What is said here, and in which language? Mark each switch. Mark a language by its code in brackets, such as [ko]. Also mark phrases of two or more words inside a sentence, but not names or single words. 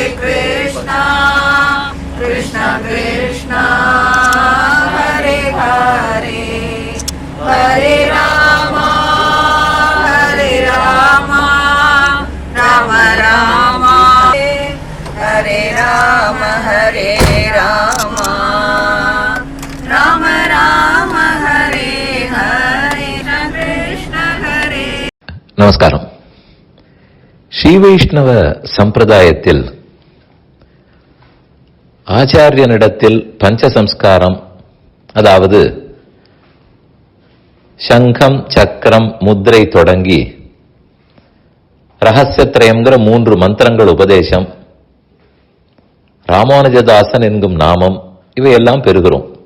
[sa] कृष्ण कृष्ण कृष्ण हरे हरे हरे राम हरे राम राम राम हरे राम हरे राम राम राम हरे हरे कृष्ण हरे. [ta] நமஸ்காரம். ஸ்ரீ வைஷ்ணவ சம்பிரதாயத்தில் ஆச்சாரியனிடத்தில் பஞ்சசம்ஸ்காரம், அதாவது சங்கம் சக்கரம் முத்திரை தொடங்கி ரகசியத்ரயம்ங்கிற 3 மந்திரங்கள் உபதேசம், ராமானுஜதாசன் என்கும் நாமம், இவையெல்லாம் பெறுகிறோம்.